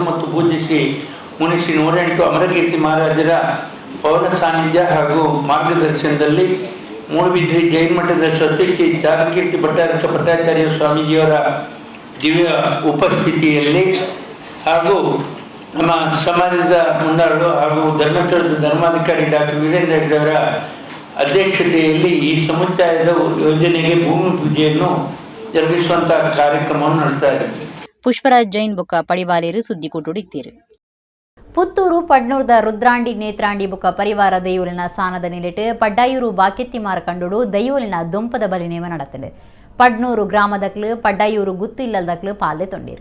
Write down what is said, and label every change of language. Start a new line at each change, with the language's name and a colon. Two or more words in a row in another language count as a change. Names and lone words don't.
Kannada: ಮತ್ತು ಪೂಜ್ಯ ಶ್ರೀ ಮುನಿಶ್ರೀ 108 ಅಮರಕೀರ್ತಿ ಮಹಾರಾಜರ ಪವನ ಸಾನ್ನಿಧ್ಯ ಹಾಗೂ ಮಾರ್ಗದರ್ಶನದಲ್ಲಿ ಮೂಡುಬಿದ್ರೆ ಜೈನ ಮಠದ ಸ್ವಸ್ತಿ ಚಾರುಕೀರ್ತಿ ಭಟ್ಟಾರಕ ಪಟ್ಟಾಚಾರ್ಯ ಸ್ವಾಮೀಜಿಯವರ ದಿವ್ಯ ಉಪಸ್ಥಿತಿಯಲ್ಲಿ ಹಾಗೂ ನಮ್ಮ ಸಮಾಜದ ಮುಂದಾಳು ಹಾಗೂ ಧರ್ಮಸ್ಥಳದ ಧರ್ಮಾಧಿಕಾರಿ ಡಾಕ್ಟರ್ ವೀರೇಂದ್ರ ಹೆಗ್ಗಡೆಯವರ ಅಧ್ಯಕ್ಷತೆಯಲ್ಲಿ ಈ ಸಮುದಾಯದ ಯೋಜನೆಗೆ ಭೂಮಿ ಪೂಜೆಯನ್ನು ಜರುಗಿಸುವಂತಹ ಕಾರ್ಯಕ್ರಮವನ್ನು ನಡೆಸ್ತಾ ಇದ್ದಾರೆ.
Tulu: ಪುಷ್ಪರಾಜ್ ಜೈನ್ ಬೊಕ್ಕ ಪಡಿವಾಲೇರು ಸುದ್ದಿಕೂಟುಡಿತ್ತೀರು. ಪುತ್ತೂರು ಪಡ್ನೂರ್ದ ರುದ್ರಾಂಡಿ ನೇತ್ರಾಂಡಿ ಬುಕ್ಕ ಪರಿವಾರ ದೈವಲಿನ ಸಾನದ ನಿಲೆಟ್ ಪಡ್ಡಾಯೂರು ಬಾಕೆತ್ತಿ ಮಾರ್ಕಂಡು ದೈವಲಿನ ದೊಂಪದ ಬಲಿನೇಮ நடத்தது. ಪಡ್ನೂರು ಗ್ರಾಮದಕ್ಲು ಪಡ್ಡಾಯೂರು ಗುತ್ತು ಇಲ್ಲದಕ್ಲು ಪಾಲ್ದೆ ತೊಂಡೀರು.